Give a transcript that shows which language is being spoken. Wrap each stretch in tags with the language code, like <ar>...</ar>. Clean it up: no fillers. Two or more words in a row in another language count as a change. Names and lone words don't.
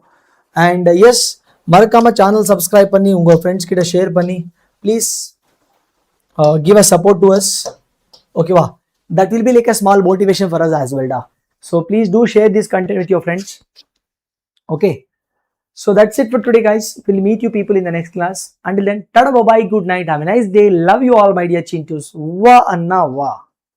<en>and yes,</en> <ta>மறக்காம</ta> <en>channel subscribe</en> <ta>பண்ணி உங்கள் ஃப்ரெண்ட்ஸ் கிட்ட ஷேர் பண்ணி</ta> <en>please give a support to us. Okay, wow. That will be like a small motivation for us as well, da. So please do share this content with your friends. Okay, so that's it for today, guys. We'll meet you people in the next class. Until then, tada, bye bye, good night, have a nice day, love you all, my dear chintus.</en> <ta>வா அண்ணா வா.</ta>